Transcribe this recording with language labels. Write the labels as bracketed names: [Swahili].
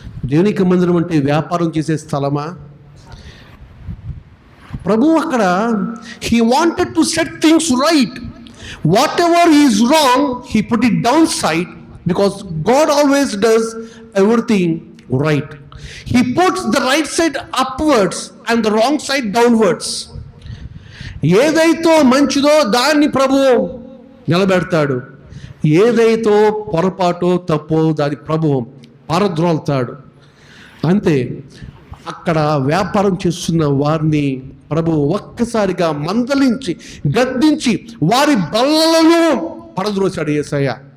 [Telugu] దేవుని యొక్క మందిరం అంటే వ్యాపారం చేసే స్థలమా? ప్రభు అక్కడ [English] He wanted to set things right. Whatever is wrong he put it down side, because God always does everything right. He puts the right side upwards and the wrong side downwards. [Telugu] ఏదైతే మంచిదో దాన్ని ప్రభు నిలబెడతాడు, ఏదైతే పొరపాటో తప్పో దాన్ని ప్రభు పారద్రోలుతాడు. అంతే. అక్కడ వ్యాపారం చేస్తున్న వారిని ప్రభు ఒక్కసారిగా మందలించి గద్దించి వారి బల్లలను పడద్రోశాడు యేసయ్య.